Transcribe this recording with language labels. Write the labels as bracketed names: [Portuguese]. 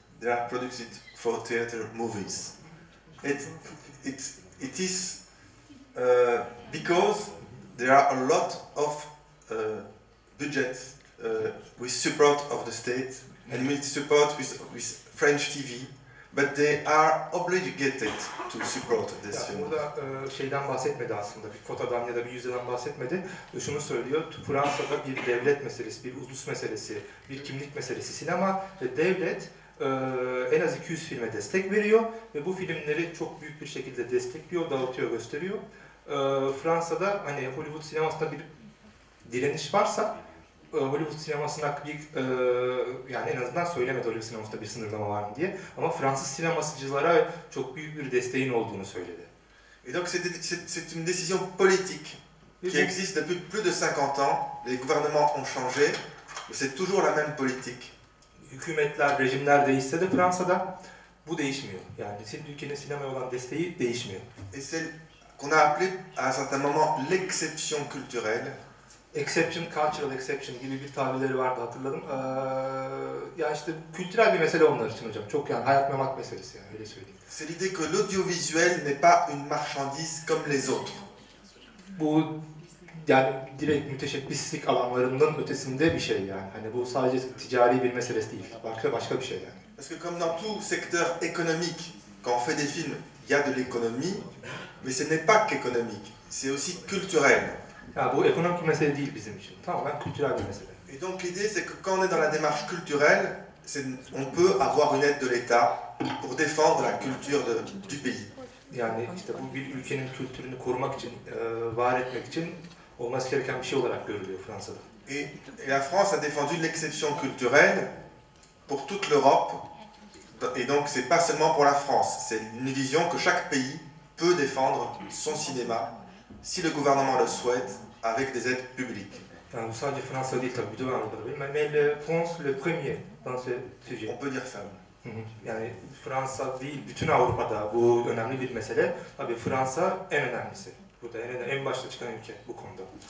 [English] They are produced for theater movies. It is because there are a lot of budgets with support of the state and with support with French TV, but they are obligated to support this film. [Turkish] Burada şeyden bahsetmedi aslında, bir kotadan ya da bir yüzdeden bahsetmedi. Şunu söylüyor, Fransa'da bir devlet meselesi, bir ulus meselesi, bir kimlik meselesi sinema ve devlet en az 200 filme destek veriyor ve bu filmleri çok büyük bir şekilde destekliyor, dağıtıyor, gösteriyor. Fransa'da hani Hollywood sinemasında bir direniş varsa, Hollywood sinemasına yani en azından söylemedi Hollywood sinemasında bir sınırlama var mı diye, ama Fransız sinemasıcılara çok büyük bir desteğin olduğunu söyledi. [French] Et donc c'est une décision politique qui existe depuis plus de 50 ans. Les gouvernements ont changé, mais c'est toujours la même politique. [Turkish] Hükümetler, rejimler değişse de Fransa'da bu değişmiyor. Yani ülkenin sinemaya olan desteği değişmiyor. [French] Et c'est qu'on a appelé à un certain moment l'exception culturelle. [Turkish] Exception, cultural exception gibi bir tabirleri vardı, hatırladım. Ya işte kültürel bir mesele onlar için hocam. Çok yani hayat memat meselesi yani, öyle söyleyeyim. [French] C'est l'idée que l'audiovisuel n'est pas une marchandise comme les autres. [Turkish] Bu yani direkt müteşebbislik alanlarının ötesinde bir şey yani. Hani bu sadece ticari bir meselesi değil. Başka bir şey yani. [French] Parce que comme dans tout secteur économique, quand on fait des films, il y a de l'économie, mais ce n'est pas qu'économique, c'est aussi culturel. [Turkish] Ya bu ekonomik bir mesele değil bizim için. Tamamen kültürel bir mesele. [French] Et donc l'idée c'est que quand on est dans la démarche culturelle, on peut avoir une aide de l'État pour défendre la culture du pays. [Turkish] Yani işte bu bir ülkenin kültürünü korumak için, var etmek için olması gereken bir şey olarak görülüyor Fransa'da. [French] Et la France a défendu l'exception culturelle pour toute l'Europe. Et donc c'est pas seulement pour la France, c'est une vision que chaque pays peut défendre son cinéma, si le gouvernement le souhaite, avec des aides publiques. [Turkish] Yani bu sadece Fransa değil tabii, bütün Avrupa'da değil. [French] Mais la France le premier dans ce sujet. On peut dire ça. [Turkish] Yani Fransa değil, bütün Avrupa'da bu önemli bir mesele. Tabii Fransa en önemlisi. Burada en başta çıkan ülke bu konuda.